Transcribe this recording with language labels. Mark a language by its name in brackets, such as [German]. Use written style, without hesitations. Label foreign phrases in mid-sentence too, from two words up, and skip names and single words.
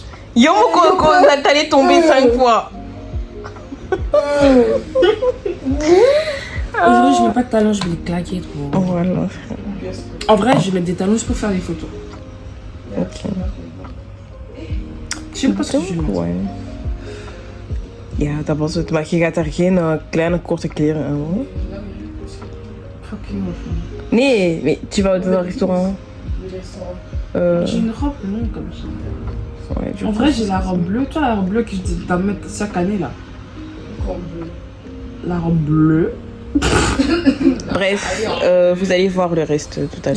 [French] Yo, Coco, t'allais tomber 5 fois. Aujourd'hui, je mets pas de talons, je vais les claquer trop. Voilà. En vrai, je vais mettre des talons juste pour faire des photos. Ok. Je sais pas ce que je vais mettre. Ouais. [Dutch] Ja, dat was het. Maar je gaat daar geen kleine korte kleren aan, hoor. Nee, [French] mais tu vas dans un restaurant. J'ai une robe longue comme ça. Ouais, En vrai, j'ai la robe bleue. Toi, la robe bleue que je dois mettre chaque année là. La robe bleue. Bref, vous allez voir le reste tout à l'heure.